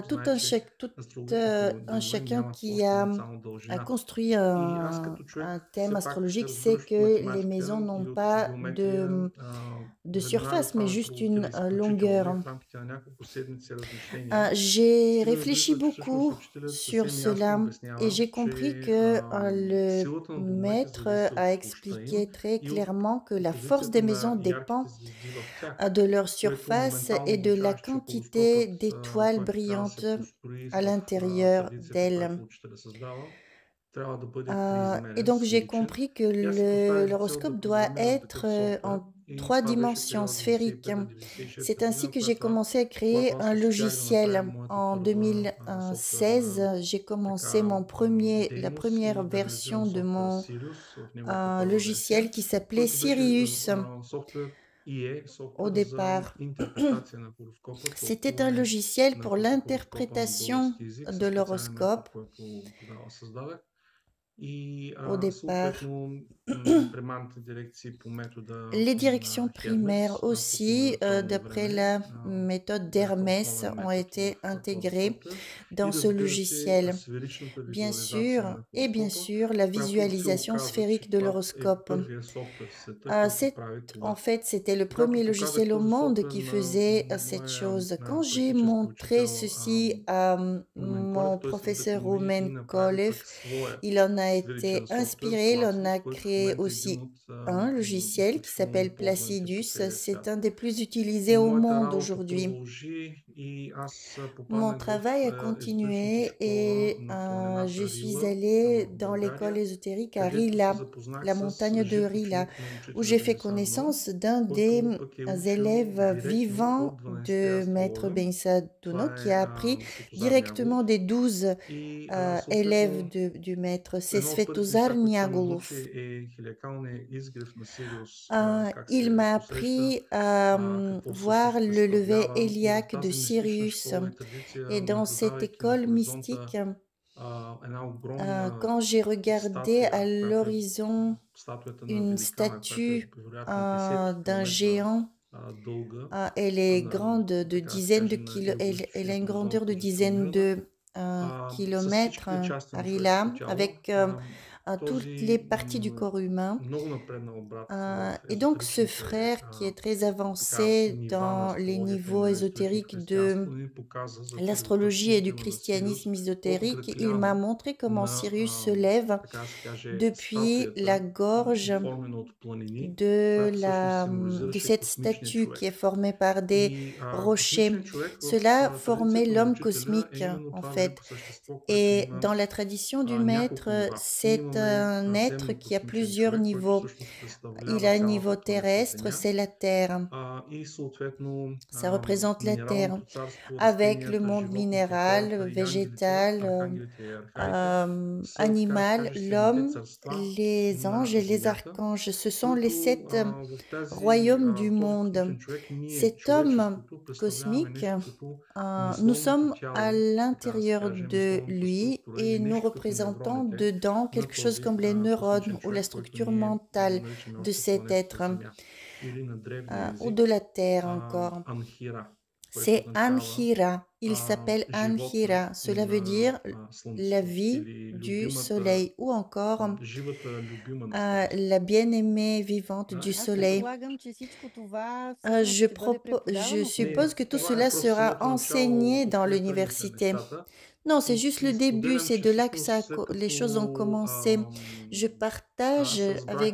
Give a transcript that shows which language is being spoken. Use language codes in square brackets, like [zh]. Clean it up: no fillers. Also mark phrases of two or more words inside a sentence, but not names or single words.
[fr] Tout [bg] знае, [fr] un, [bg] че [fr] tout [bg] астрологичните [fr] un [bg] домове [fr] chacun [bg] нямат [fr] qui [bg] площ, имат [fr] a [bg] само дължина. [fr] construit [bg] И аз като човек, [fr] un thème [bg] все пак [fr] astrologique sait [bg] разбиращ [fr] que les maisons [bg] математика и [fr] n'ont [bg] от [fr] pas [bg] геометрия, [fr] de [bg] веднага [fr] surface, mais [bg] това ме [fr] juste une [bg] провокира изключително и [fr] longueur. [bg] в рамките на няколко седмици размишления [fr] J'ai [bg] стигна до [fr] réfléchi [bg] извода, че всъщност [fr] beaucoup [bg] учителят [fr] sur [bg] съвсем ясно [fr] cela et [bg] обяснява, [fr] j'ai compris [bg] че [fr] que le [bg] силата на домовете [fr] maître [bg] зависи [fr] a [bg] от площта им [fr] expliqué très [bg] и от [fr] clairement que la force [bg] позицията [fr] des maisons [bg] на [fr] dépend [bg] ярките звезди в тях, [fr] de leur [bg] което [fr] surface [bg] моментално [fr] et de la [bg] означава, че [fr] quantité [bg] хороскопът, [fr] d'étoiles [bg] който трябва да [fr] brillantes [bg] се построи [fr] à [bg] в [fr] l'intérieur [bg] традицията, [fr] d'elles. [bg] която учителя създава, трябва да бъде [fr] Et [bg] триизмерен, [fr] donc j'ai [bg] сферичен. [fr] compris que [bg] И аз си поставих за цел [fr] l'horoscope [bg] да [fr] doit [bg] програмирам [fr] être [bg] такъв софтуер [fr] en [bg] и [fr] 3 [bg] това беше [fr] dimensions [bg] период [fr] sphériques. [bg] 95-96 [fr] C'est ainsi [bg] година, [fr] que j'ai commencé à créer [bg] когато аз [fr] un [bg] успях да направя [fr] logiciel. [bg] моята [fr] En [bg] първа софтуерна [fr] 2016, j'ai commencé [bg] така [fr] la [bg] дейност [fr] première [bg] и да [fr] version [bg] реализирам [fr] de [bg] софтуера [fr] mon [bg] Sirius в неговата първа [fr] logiciel [bg] версия, [fr] qui s'appelait [bg] който беше [fr] Sirius [bg] софтуер и е [fr] au [bg] софтуер за [fr] départ. [bg] интерпретация на хороскопа, [fr] C'était un [bg] тълкуване [fr] logiciel [bg] на [fr] pour [bg] хороскопа на [fr] l'interprétation [bg] български език [fr] de [bg] със специален метод, [fr] l'horoscope [bg] който тогава създадах. И [fr] au départ. [bg] съответно Primarните дирекции по метода [fr] Les directions [bg] на [fr] primaires [bg] Хермес, по [fr] aussi, [bg] средновековно [fr] d'après [bg] време, [fr] la méthode [bg] бяха [fr] d'Hermès, [bg] основен [fr] ont [bg] метод [fr] été [bg] в [fr] intégrées [bg] хороскопа [fr] dans [bg] и [fr] ce [bg] разбира се, [fr] logiciel. [bg] сферичната [fr] Bien [bg] визуализация [fr] sûr, [bg] на [fr] et bien [bg] хороскопа, [fr] sûr, la [bg] която се [fr] visualisation [bg] оказа, [fr] sphérique [bg] че [fr] de [bg] това е [fr] l'horoscope. [bg] първия софтуер в света, който прави [fr] En [bg] това. [fr] fait, c'était le [bg] Когато [fr] premier [bg] показах [fr] logiciel au [bg] този [fr] monde [bg] софтуер [fr] qui [bg] на [fr] faisait cette [bg] моя [fr] chose. Quand j'ai [bg] практически [fr] montré [bg] учител [fr] ceci à [bg] Румен [fr] mon [bg] Колев, той се [fr] professeur [bg] вдъхнови [fr] Romain [bg] и направи [fr] Kolev, [bg] пък своя [fr] il en a été [bg] сферичен софтуер [fr] inspiré, il en [bg] Плацидус, [fr] a [bg] който в [fr] créé [bg] момента е един [fr] aussi [bg] от [fr] un logiciel qui [bg] изключително [fr] s'appelle [bg] ползваните по [fr] Placidus. [bg] целия [fr] C'est [bg] свят. [fr] un des plus utilisés au [bg] Моята [fr] monde [bg] работа [fr] aujourd'hui. [bg] продължи и аз [fr] Mon [bg] попаднах в [fr] travail a [bg] езотеричната [fr] continué [bg] школа [fr] et [bg] на [fr] je [bg] планината [fr] suis [bg] Рила [fr] allée [bg] в [fr] dans l'école [bg] България, [fr] ésotérique à [bg] където се [fr] Rila, [bg] запознах [fr] la [bg] с [fr] montagne de [bg] жив [fr] Rila, [bg] ученик на [fr] où [bg] учителя [fr] j'ai fait [bg] Дениса Дунов, [fr] connaissance d'un des [bg] който пък е учил [fr] élèves [bg] директно [fr] vivants [bg] от 12-те [fr] de Maître [bg] астролога. [fr] Benissa Dono, [bg] Това [fr] qui [bg] е [fr] a appris [bg] Светозар [fr] directement [bg] Нягулов. [fr] des 12 [bg] И [fr] élèves [bg] съответно [fr] du maître. C'est [bg] едно от първите [fr] Svetozar [bg] неща, които той ме научи, [fr] Niagolov. [bg] е хилякалния изгрев на Сириус, как [fr] Il [bg] се [fr] m'a [bg] посреща, [fr] appris à [bg] какво [fr] voir [bg] всъщност [fr] le lever [bg] представлява. И в [fr] héliaque de [bg] тази мистична [fr] Sirius. [bg] школа и традиция, [fr] Et dans cette [bg] наблюдавайки на [fr] école [bg] хоризонта [fr] mystique, [bg] една огромна [fr] quand j'ai regardé à [bg] статуя, която е [fr] l'horizon [bg] статуята на [fr] une [bg] великана, която е [fr] statue [bg] вероятно десетки [fr] d'un [bg] километра [fr] géant, [bg] дълга, [fr] elle est [bg] на, [fr] grande de [bg] така да се [fr] dizaines de [bg] каже, на [fr] kilomètres, elle a [bg] геополитичния [fr] une grandeur [bg] хоризонт [fr] de dizaines [bg] позиционирана, [fr] de [bg] с [fr] kilomètres, [bg] всичките части на човешкото [fr] Arila, [bg] тяло. [fr] avec toutes les [bg] Този [fr] parties du corps humain. [bg] много напреднал брат в [fr] Et donc ce [bg] езотеричните [fr] frère qui est très [bg] така, [fr] avancé [bg] нива на [fr] dans les [bg] астрологията и [fr] niveaux [bg] на езотеричното [fr] ésotériques de [bg] християнство ни показа за първи път [fr] l'astrologie et du [bg] изгрева на Сириус [fr] christianisme [bg] от [fr] ésotérique, il m'a [bg] гратряна [fr] montré comment [bg] на, [fr] Sirius se lève [bg] така да се каже, [fr] depuis la [bg] статуята, [fr] gorge [bg] оформена от планини, [fr] de, [bg] която всъщност [fr] de [bg] символизираше [fr] cette [bg] космичния [fr] statue qui est [bg] човек. [fr] formée par des [bg] И [fr] rochers. [bg] космичният човек в [fr] Cela formait [bg] традицията на [fr] l'homme [bg] учителя е [fr] cosmique, [bg] именно [fr] en [bg] това [fr] fait. [bg] велико същество, което [fr] Et [bg] има [fr] dans la tradition du [bg] няколко [fr] maître, [bg] нива. Ние [fr] c'est [bg] имаме [fr] un être qui a [bg] земно-космичен [fr] plusieurs [bg] човек, който [fr] niveaux. [bg] всъщност [fr] Il [bg] представлява [fr] a un niveau [bg] цялата планета [fr] terrestre, [bg] Земя. [fr] c'est la Terre. [bg] И съответно [fr] Ça représente la Terre, [bg] минералното царство, [fr] avec le [bg] растенията, [fr] monde [bg] животните, [fr] minéral, [bg] хората и ангелите, [fr] végétal, [bg] архангелите и архаите са, така да се [fr] animal, [bg] каже, седемте [fr] l'homme, [bg] царства [fr] les [bg] на [fr] anges et les [bg] Земята, [fr] archanges. Ce sont les [bg] които [fr] 7 [bg] в тази, [fr] royaumes du [bg] този [fr] monde. [bg] космичен човек, ние, [fr] Cet homme [bg] човечеството, представляваме [fr] cosmique, [bg] нещо като [fr] nous [bg] мисловното [fr] sommes à [bg] тяло, така да се [fr] l'intérieur [bg] каже, [fr] de [bg] мисловната [fr] lui [bg] структура или [fr] et nous [bg] нещо като [fr] représentons [bg] невроните [fr] dedans [bg] на [fr] quelque chose [bg] този [fr] comme les neurones [bg] космичен [fr] ou la [bg] човек, който [fr] structure [bg] ние [fr] mentale [bg] наричаме [fr] de [bg] още [fr] cet [bg] планетата [fr] être, [bg] Земя. Или на древния [fr] ou [bg] език [fr] de la Terre encore. [bg] Анхира, което [fr] C'est [bg] означава [fr] Anhira. Il s'appelle [bg] живота [fr] Anhira. Cela veut [bg] на [fr] dire la [bg] Слънцето [fr] vie [bg] или [fr] du [bg] любимата, [fr] soleil ou encore [bg] живата любима на Слънцето. [fr] la bien-aimée vivante du [bg] Аз [fr] soleil. [bg] предполагам, [fr] Je, je [bg] не, [fr] suppose que tout [bg] това е [fr] cela [bg] просто [fr] sera [bg] самото начало, [fr] enseigné dans [bg] откъдето тръгнаха [fr] l'université. [bg] нещата. [fr] Non, c'est [bg] И, [fr] juste [bg] и [fr] le début, [bg] споделям, [fr] c'est [bg] че [fr] de là que [bg] всъщност след [fr] les choses ont [bg] като [fr] commencé. Je partage [bg] аз разбрах